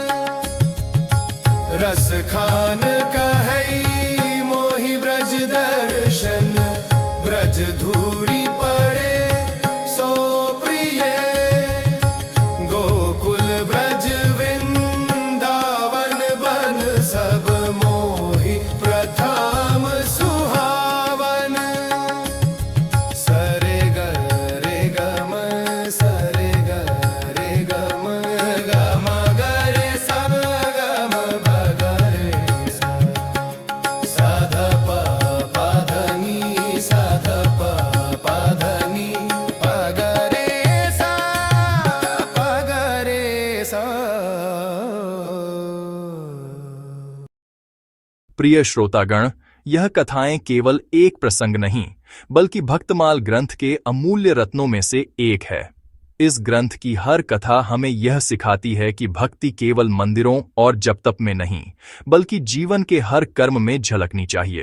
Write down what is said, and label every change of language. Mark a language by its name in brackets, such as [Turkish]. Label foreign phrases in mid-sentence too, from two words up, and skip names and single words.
[Braj] रस खान कहई मोहि ब्रज दर्शन ब्रज धूरी पड़े सो प्रिय गोकुल ब्रज वृंदावन बन सब मोहि प्रथम सुहावन सरे ग रे ग म सरे ग रे ग म ग म ग रे सा ग म ब ग रे सा सा ध प प ध नि सा ध प प ध नि प ग रे सा प ग रे सा। [Hindi] प्रिय श्रोतागण, यह कथाएं केवल एक प्रसंग नहीं बल्कि भक्तमाल ग्रंथ के अमूल्य रत्नों में से एक है। इस ग्रंथ की हर कथा हमें यह सिखाती है कि भक्ति केवल मंदिरों और जप-तप में नहीं बल्कि जीवन के हर कर्म में झलकनी चाहिए।